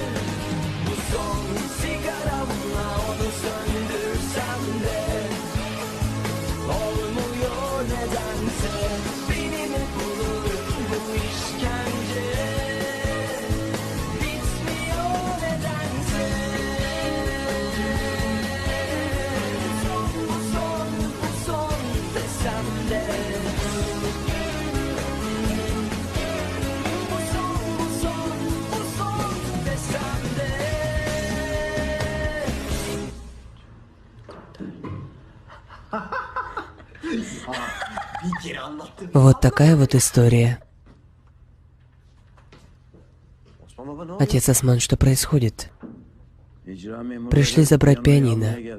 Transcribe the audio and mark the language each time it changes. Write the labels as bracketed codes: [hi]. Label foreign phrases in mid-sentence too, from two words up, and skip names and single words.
[tr] Bu son sigaramla onu söndürsem de olmuyor nedense, beni mi bulur bu işkence, bitmiyor nedense. Bu son desem de, bu son desem de. [ru] Вот такая вот история. Отец Осман, что происходит? Пришли забрать пианино.